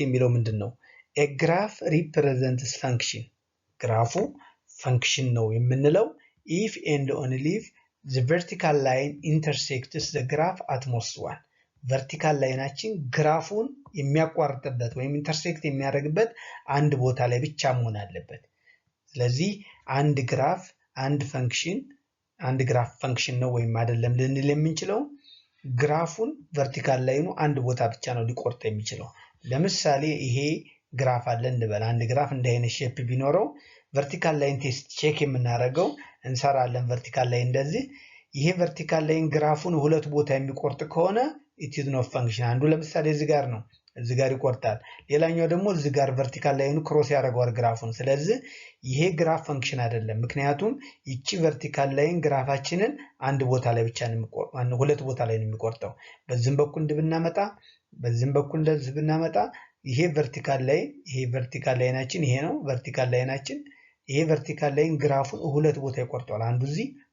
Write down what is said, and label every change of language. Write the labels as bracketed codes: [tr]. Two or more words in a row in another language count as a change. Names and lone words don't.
[am] የሚለው ምንድነው [en] a graph represents function [am] ግራፉ ፈንክሽን ነው የምንለው [en] if and only if the vertical line intersects the graph at most one vertical [am] ላይናችን ግራፉን የሚያቋርጥበት ወይም ኢንተርሴክት የሚያደርግበት አንድ ቦታ ላይ ብቻ መሆን አለበት ስለዚህ አንድ ግራፍ አንድ ፈንክሽን አንድ ግራፍ ፈንክሽን ነው ወይም አይደለም ልንል የምንችለው ግራፉን [en] vertical line [am] አንድ ቦታ ብቻ ነው ሊቆርጥ የሚችለው ለምሳሌ ይሄ ግራፍ አለ እንበል አንድ ግራፍ እንደ አይነት ሼፕ ቢኖረው [en] vertical line test check [am] የምናደርገው እንሰራለን [en] vertical line [am] እንደዚህ ይሄ [en] vertical line [am] ግራፉን ሁለት ቦታ የሚቆርጥ ከሆነ [en] it is not function [am] አንዱ ለምሳሌ እዚህ ጋር ነው እዚህ ጋር ይቆርጣል ሌላኛው ደግሞ እዚህ ጋር [en] vertical line cross [am] ያደርጋል ግራፉን ስለዚህ ይሄ ግራፍ ፈንክሽን አይደለም ምክንያቱም ይቺ [en] vertical line [am] ግራፋችንን አንድ ቦታ ላይ ብቻ ነው የሚቆርጠው ሁለት ቦታ ላይ ነው የሚቆርጠው በዚህም በኩል ብናመጣ በዚህም በኩል እንደዚህ ብናመጣ ይሄ [en] vertical line [am] ይሄ ነው [en] vertical line [am] ይሄ [en] vertical line [am] ግራፉን ሁለት ቦታ ይቆርጣል አንዱ እዚህ